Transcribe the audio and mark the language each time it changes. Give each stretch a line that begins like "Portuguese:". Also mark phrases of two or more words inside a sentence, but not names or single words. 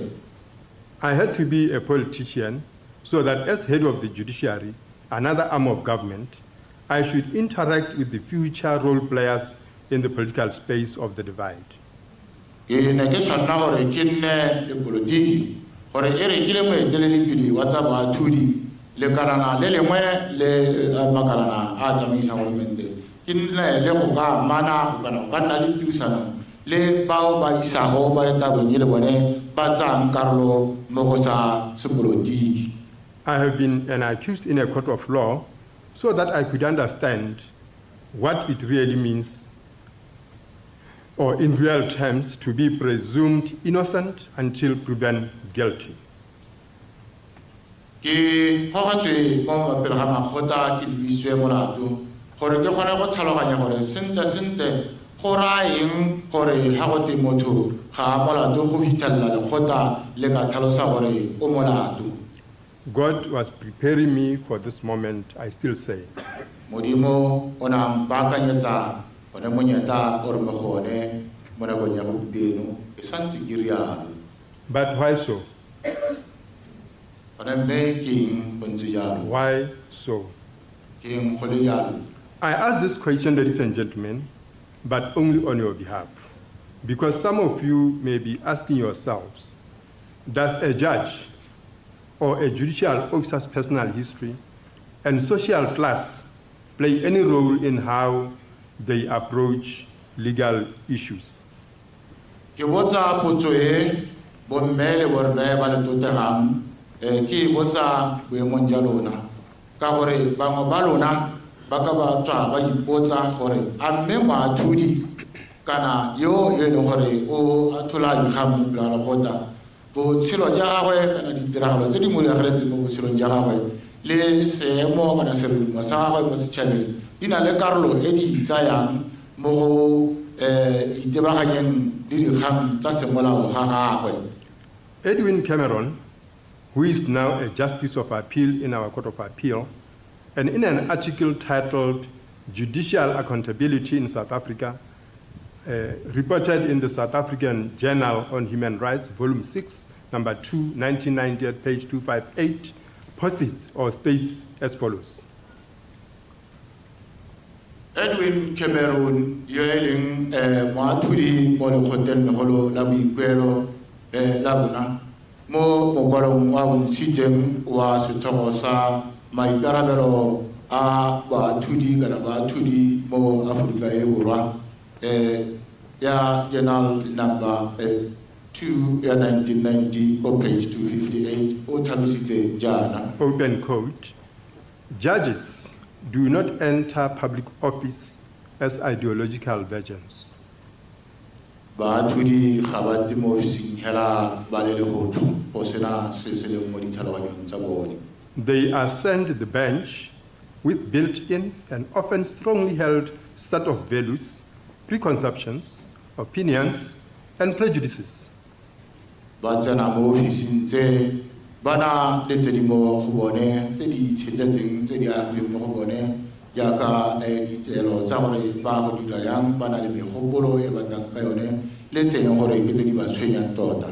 English: I had to be a politician so that as head of the judiciary, another arm of government, I should interact with the future role players in the political space of the divide.
Tswana: Ke ne ke tshwanna gore ke nne le politiki gore e re ke le moeteledipele wa tsa boathudi lekalana le lengwe le makalana a tsamaisang goromente ke nne le go ka amana kana go ka nna le tirisano le bao ba isago ba tabeng e le bone ba tsang karolo mo go sa sepolotiki.
English: I have been an accused in a court of law so that I could understand what it really means, or in real terms, to be presumed innocent until proven guilty.
Tswana: Ke hogatswe mo mapele ga makgotla ke lebisitswe molato gore ke kgone go tlhaloganya gore sente go raeng gore ga go te motho ga molato go fitlhelela lekgotla le ka tlhalosa gore o molato.
English: God was preparing me for this moment, I still say.
Tswana: Modimo o na mpakanyetsa one monyetla o re mo gone mo nakong ya gompieno e santse ke rialo.
English: But why so?
Tswana: Gone mme keng go ntse jalo?
English: Why so?
Tswana: Keng go le jalo?
English: I ask this question, ladies and gentlemen, but only on your behalf, because some of you may be asking yourselves, does a judge or a judicial officer's personal history and social class play any role in how they approach legal issues?
Tswana: Ke botsa potso e bomme le borre ba le totegang ke botsa boemong ja lona ka gore bangwe ba lona ba ka ba tswa ba ipotsa gore a mme moathudi kana yo e leng gore o athola dikgang mo pele ga lekgotla botshelo ja gagwe kana ditiragalo tse di mo diragetseng mo botshelong ja gagwe le seemo kana serumo sa gagwe mo setšhabeng di na le karolo e di tsayang mo go itebaganyeng le dikgang tsa semolao ga gagwe.
English: Edwin Cameron, who is now a Justice of Appeal in our Court of Appeal, and in an article titled Judicial Accountability in South Africa, reported in the South African Journal on Human Rights, Volume 6, number 2, 1990, at page 258, posits or states as follows.
Tswana: Edwin Cameron yo e leng moathudi mo lekgotleng legolo la boikuelo la bona mo mokwalong wa bontshitseng wa sethogo sa maikarabelo a baathudi kana baathudi mo Aforika e Borwa ya Journal number 2 ya 1990
English: on page
Tswana: 258 o tlhalositse jana.
English: Open quote, judges do not enter public office as ideological virgins.
Tswana: Baathudi ga ba te mo ofising hela ba le legotlo go sena se se leng mo ditlhaloganyong tsa bone.
English: They ascend the bench with built-in and often strongly held set of values, preconceptions, opinions, and prejudices.
Tswana: Ba tsena mo ofising tse bana le tse di mo go bone tse di tshetsetseng tse di agileng mo go bone jaaka ditelo tsa gore ba go dira yang bana le megopolo e batlang ka yone le tse leng gore ke tse di ba tshwenyang tota.